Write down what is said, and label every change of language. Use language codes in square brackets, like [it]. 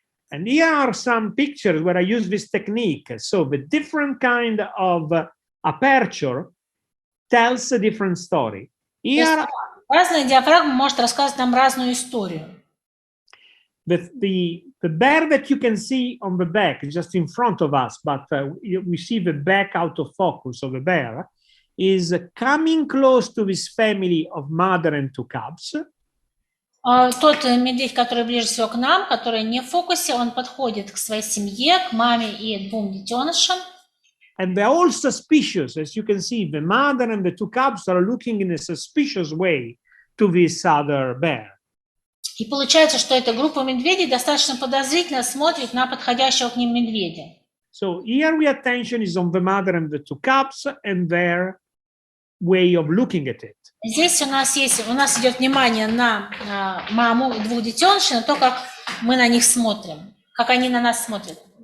[en] And here are some pictures where I use this technique. So the different kind of aperture tells a different story. Here, [ru] разная диафрагма может рассказывать нам разную историю. [en] The bear that you can see on the back, just in front of us, but we see the back out of focus of the bear, is coming close to this family of mother and two cubs. [ru] Тот медведь, который ближе всего к нам, который не в фокусе, он подходит к своей семье, к маме и двум детенышам. [en] And they're all suspicious, as you can see. The mother and the two cubs are looking in a suspicious way to this other bear. [ru] И получается, что эта группа медведей достаточно подозрительно смотрит на подходящего к ним медведя. [en] So here the attention is on the mother and the two cubs and their way of looking at it. [ru] Здесь у нас идет внимание на маму и двух детенышей, на то, как мы на них смотрим, как они на нас смотрят.